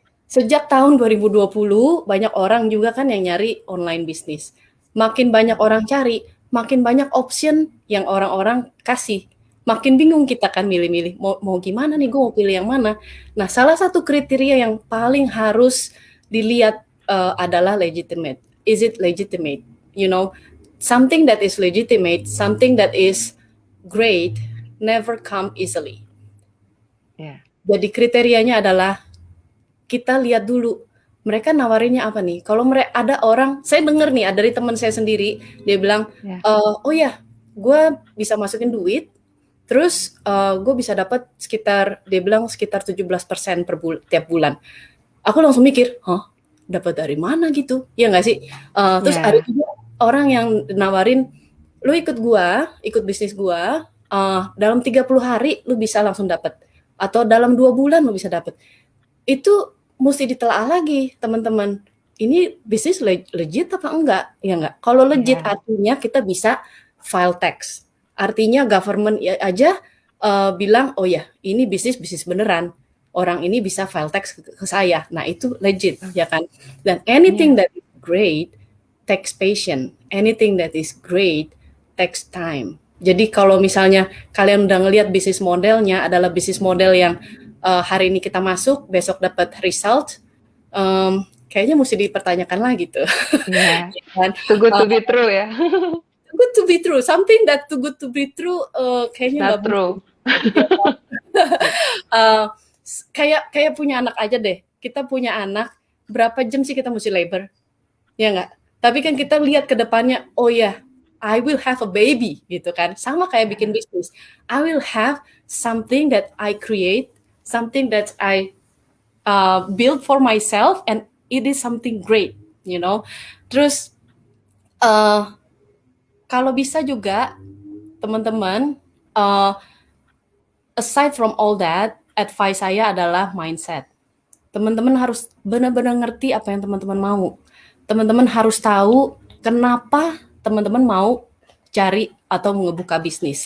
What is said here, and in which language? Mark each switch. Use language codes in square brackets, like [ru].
[id] Sejak tahun 2020 banyak orang juga kan yang nyari online bisnis. Makin banyak orang cari, makin banyak option yang orang-orang kasih. Makin bingung kita kan milih-milih mau gimana nih, gue mau pilih yang mana. Nah, salah satu kriteria yang paling harus dilihat adalah legitimate. [en] Is it legitimate? You know, something that is legitimate, something that is great never come easily. [id] Jadi kriterianya adalah kita lihat dulu mereka nawarinnya apa nih. Kalau mereka ada orang, saya dengar nih dari teman saya sendiri, dia bilang, oh ya, gue bisa masukin duit, terus gue bisa dapat sekitar, dia bilang sekitar 17% tiap bulan. Aku langsung mikir, dapat dari mana gitu, ya nggak sih? Terus Ya. ada juga orang yang nawarin, lu ikut bisnis gua, dalam 30 hari lu bisa langsung dapat, atau dalam 2 bulan lu bisa dapat. Itu mesti ditelaah lagi teman-teman. Ini bisnis legit apa enggak? Ya enggak? Kalau legit artinya kita bisa file tax. Artinya government aja bilang, oh ya ini bisnis beneran. Orang ini bisa file tax ke saya. Nah itu legit, ya kan? [en] Dan anything that is great takes patience. Anything that is great takes time. [id] Jadi kalau misalnya kalian udah ngelihat bisnis modelnya adalah bisnis model yang hari ini kita masuk, besok dapat result, kayaknya mesti dipertanyakan lagi tuh. [en] Yeah. Too good to be true ya. Too good to be true. Something that too good to be true, [id] kayaknya nggak [en] true. [id] Kayak punya anak aja deh. Kita punya anak, berapa jam sih kita mesti labor? Ya nggak? Tapi kan kita lihat ke depannya, oh ya, [en] I will have a baby [id] gitu kan. Sama kayak bikin bisnis. [en] I will have something that I create, something that I build for myself, and it is something great, you know. [id] Terus kalau bisa juga teman-teman, [en] aside from all that, [id] advice saya adalah mindset. Teman-teman harus benar-benar ngerti apa yang teman-teman mau. Teman-teman harus tahu kenapa teman-teman mau cari atau ngebuka bisnis.